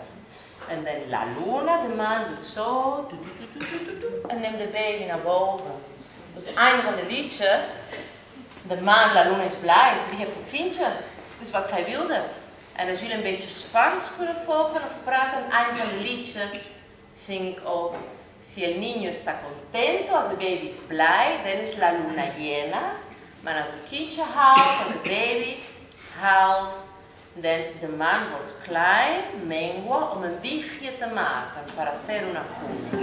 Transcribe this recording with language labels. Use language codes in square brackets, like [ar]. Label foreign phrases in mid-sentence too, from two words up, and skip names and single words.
[nl] En dan [es] la luna, [nl] de maan, doet zo, en neemt de baby naar boven. Dus het einde van het liedje, de maan, [es] la luna [nl] is blij, die heeft een kindje. Dus wat zij wilde. En als jullie een beetje Spaans kunnen volgen of praten aan het einde van het liedje, zing ik ook. [es] Si el niño está contento, [nl] als de baby is blij, dan is [es] la luna llena. [nl] Maar als het kindje huilt, als de baby huilt, dan de maan wordt klein, mengua, om een wiegje te maken, [es] para hacer una cuna.